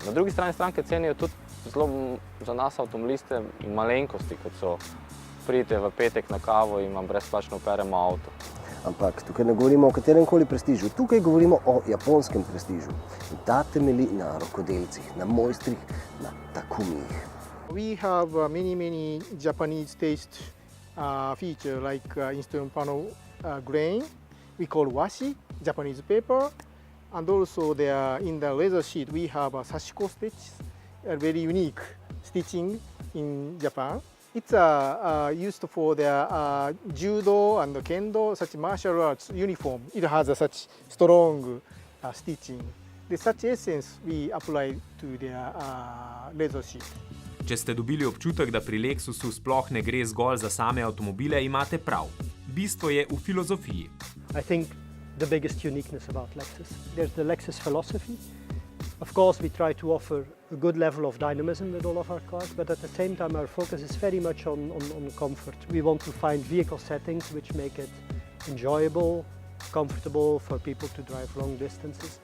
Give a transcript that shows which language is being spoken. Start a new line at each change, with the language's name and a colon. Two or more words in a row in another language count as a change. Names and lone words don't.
Slovenian: Na drugi strani stranke cenijo tudi zelo za nas avtomobiliste malenkosti, kot so pridite v petek na kavo in vam brezplačno operemo avto. Ampak tukaj ne govorimo o katerem koli prestižu, tukaj govorimo o japonskem prestižu. In ta temelji na rokodelcih, na mojstrih, na takumijih.
English: We have many Japanese taste feature like instrument panel grain. We call washi, Japanese paper. And also there in the leather sheet we have a sashiko stitch, a very unique stitching in Japan. It's used for the judo and kendo, such martial arts uniform. It has such strong stitching. Such essence we apply to the leather sheet.
Slovenian: Če ste dobili občutek, da pri Lexusu sploh ne gre zgolj za same avtomobile, imate prav. Bistvo je v filozofiji.
English: I think the biggest uniqueness about Lexus. There's the Lexus philosophy. Of course, we try to offer a good level of dynamism with all of our cars, but at the same time our focus is very much on comfort. We want to find vehicle settings which make it enjoyable, comfortable for people to drive long distances.